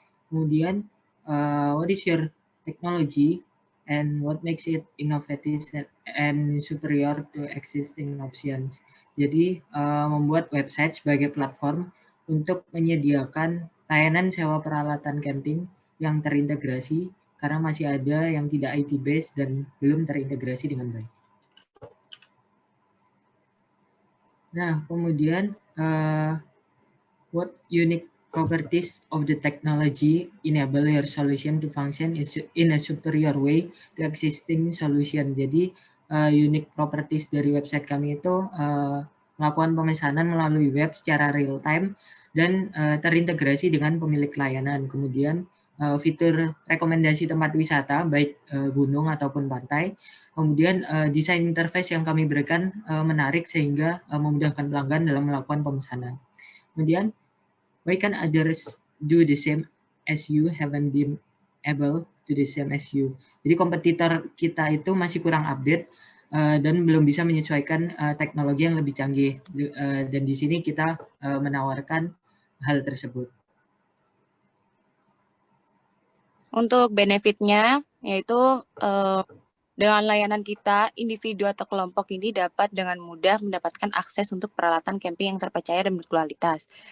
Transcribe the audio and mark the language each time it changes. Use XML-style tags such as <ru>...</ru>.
<id>Kemudian</id> <en>what is your technology and what makes it innovative and superior to existing options.</en> <id>Jadi membuat website sebagai platform untuk menyediakan layanan sewa peralatan camping yang terintegrasi karena masih ada yang tidak IT based dan belum terintegrasi dengan baik. Nah, kemudian</id> <en>what unique properties of the technology enable your solution to function in a superior way to existing solution.</en> <id>Jadi unique properties dari website kami itu melakukan pemesanan melalui web secara real time dan terintegrasi dengan pemilik layanan. Kemudian fitur rekomendasi tempat wisata baik gunung ataupun pantai. Kemudian desain interface yang kami berikan menarik sehingga memudahkan pelanggan dalam melakukan pemesanan. Kemudian</id> <en>why can others do the same as you haven't been able to the same as you.</en> <id>Jadi kompetitor kita itu masih kurang update dan belum bisa menyesuaikan teknologi yang lebih canggih. Dan di sini kita menawarkan hal tersebut. Untuk benefitnya, yaitu dengan layanan kita, individu atau kelompok ini dapat dengan mudah mendapatkan akses untuk peralatan camping yang terpercaya dan berkualitas.</id>